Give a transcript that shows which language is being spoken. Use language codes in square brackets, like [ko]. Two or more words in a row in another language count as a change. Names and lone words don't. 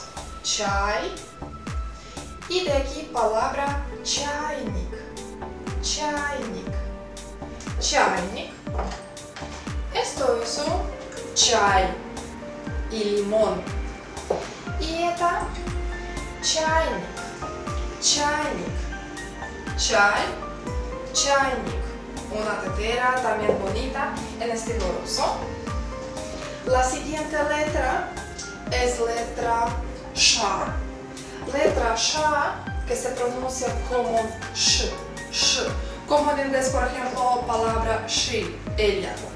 [es] Chai. Y de aquí palabra чайник. [ru] Чайник. Чайник. [es] Esto es un chai y limón. Y esta [ru] чайник. Чайник. Chai. Чайник. [es] Una tetera también bonita en estilo ruso. La siguiente letra es letra sha. Letra sha que se pronuncia como sh, sh. Como en inglés, por ejemplo, palabra she, ella.